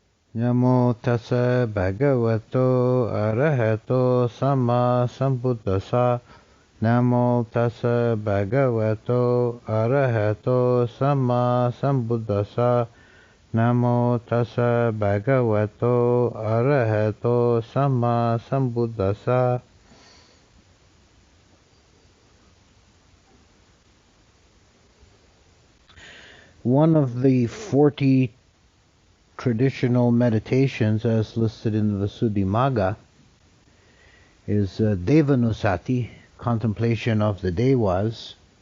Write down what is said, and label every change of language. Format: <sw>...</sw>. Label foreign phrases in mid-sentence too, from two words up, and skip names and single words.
<pi>Namo tassa bhagavato arahato samma sambuddhassa. Namo tassa bhagavato arahato samma sambuddhassa. Namo tassa bhagavato arahato samma sambuddhassa.</pi> <en>One of the 40 traditional meditations as listed in the Visuddhimagga is Devanusati, Contemplation of the Devas.</en>